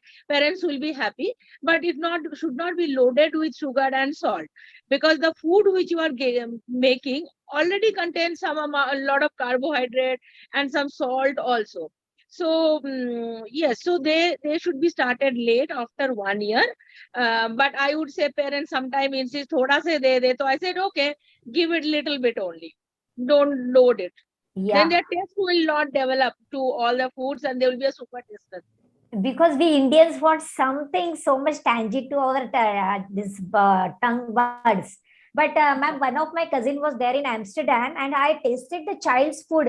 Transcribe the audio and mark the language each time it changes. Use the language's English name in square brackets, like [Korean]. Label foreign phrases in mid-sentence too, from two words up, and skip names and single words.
[English] Parents will be happy, but if not, should not be loaded with sugar and salt, because the food which you are making already contains a lot of carbohydrate and some salt also. So yes, so they should be started late after 1 year. But I would say parents sometimes insist [Hindi] थोड़ा से दे. [English] So I said, okay, give it little bit only, don't load it. then their taste will not develop to all the foods and they will be a super taster. Because we Indians want something so much tangible to our tongue buds. But ma'am, one of my cousin was there in Amsterdam and I tasted the child's food.